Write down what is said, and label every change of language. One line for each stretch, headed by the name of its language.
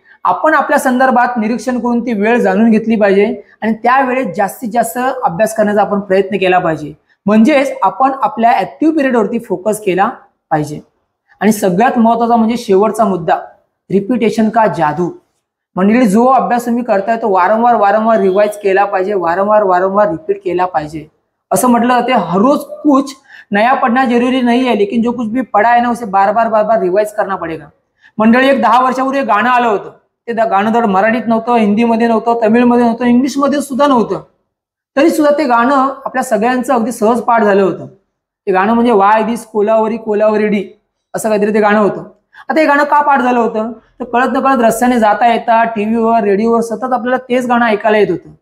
Marathi: आपण आपल्या संदर्भात निरीक्षण करून ती वेळ जाणून घेतली पाहिजे आणि त्या वेळेत जास्तीत जास्त अभ्यास करण्याचा आपण प्रयत्न केला पाहिजे. म्हणजेच आपण आपल्या ऍक्टिव्ह पिरियडवरती फोकस केला पाहिजे. आणि सगळ्यात महत्त्वाचा म्हणजे शेवटचा मुद्दा, रिपिटेशन का जादू. म्हणजे जो अभ्यास तुम्ही करताय तो वारंवार रिवाइज केला पाहिजे, वारंवार रिपीट केला पाहिजे. असं म्हटलं जाते
Hindi: हर रोज कुछ नया पढ़ना जरूरी नहीं है, लेकिन जो कुछ भी पढ़ा है ना उसे बार बार रिवाइज करना पडेगा.
Marathi: मंडळी, एक 10 वर्षापूर्वी गाणं आलं होतं. ते गाणं तर मराठीत नव्हतं, हिंदीमध्ये नव्हतं, तमिळमध्ये नव्हतं, इंग्लिशमध्ये सुद्धा नव्हतं. तरी सुद्धा ते गाणं आपल्या सगळ्यांचं अगदी सहज पाठ झालं होतं. ते गाणं म्हणजे वाय दिस कोलावरी डी असं काहीतरी ते गाणं होतं. आता हे गाणं का पाठ झालं होतं तर कळत नकळत रस्त्याने जाता येता टीव्हीवर रेडिओवर सतत आपल्याला तेच गाणं ऐकायला येत होतं.